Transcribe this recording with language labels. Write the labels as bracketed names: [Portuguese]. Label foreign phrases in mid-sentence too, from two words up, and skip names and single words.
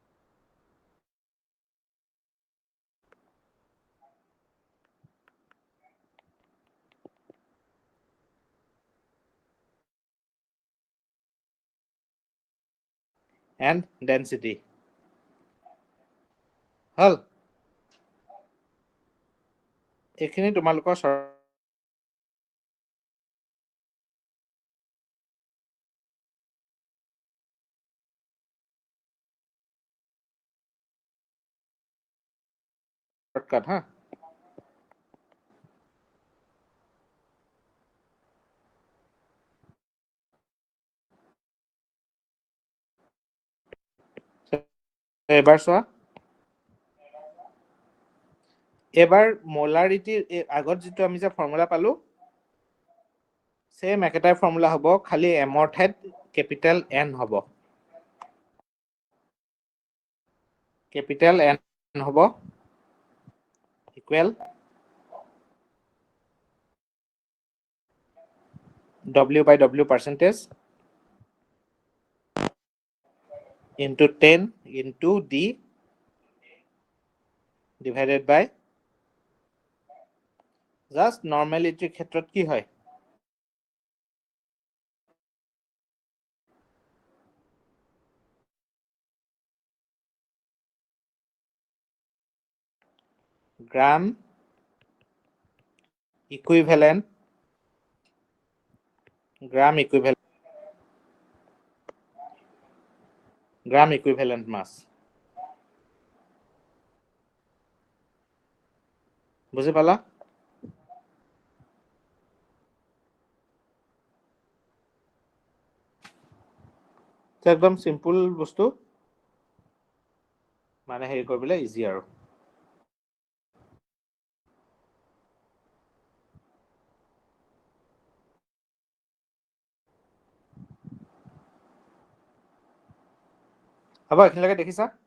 [English] and density [Assamese] হল এইখিনি তোমালোকৰ শর্টকাট হ্যাঁ এবাৰ চোৱা এবাৰ মোলাৰিটিৰ আগত যেটো আমি যে ফৰ্মুলা পালো সেম একেটাই ফৰ্মুলা হ'ব খালি এমৰ ঠাইত [English] capital N [Assamese] হ'ব [English] capital N হ'ব equal W by W percentage into 10 into D divided by just normality [Assamese] ক্ষেত্ৰত কি হয় [English] gram equivalent gram equivalent mass [Assamese] বুঝি পালা একদম সিম্পল বস্তু মানে হেৰি কৰিবলৈ ইজি আৰু হ'ব এখিনলৈকে দেখিছা